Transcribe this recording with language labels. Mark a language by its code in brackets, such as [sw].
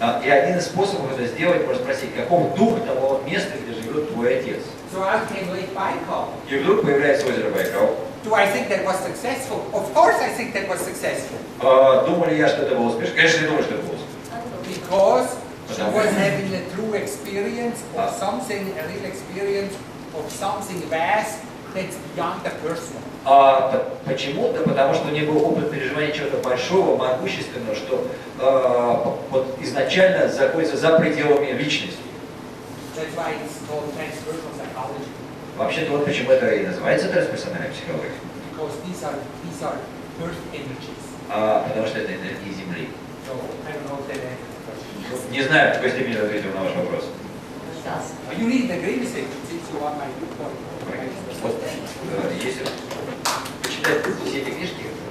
[ru] И один из способов это сделать, можно спросить, каков дух того места, где живет твой отец. [en] So out came Lake Baikal. [ru] И вдруг появляется озеро Байкал. [en] Do I think that was successful? Of course I think that was successful. [ru] Думаю ли я, что это было успешно? Конечно, я думаю, что это было успешно. [en] Because she was having a true experience of something, a real experience of something vast that's beyond the personal. [ru] Почему? Да потому что у нее был опыт переживания чего-то большого, могущественного, что вот изначально находится за пределами личности. [en] That's why it's called transpersonal psychology. [ru] Вообще-то вот почему это и называется трансперсональная психология. [en] Because these are earth energies. [ru] Потому что это энергии Земли. [en] So I don't know if that answers the question. [ru] Не знаю, в какой степени я ответил на ваш вопрос. [en] You need an agreement since you want my viewpoint. [ru] Вот, если почитать все эти книжки,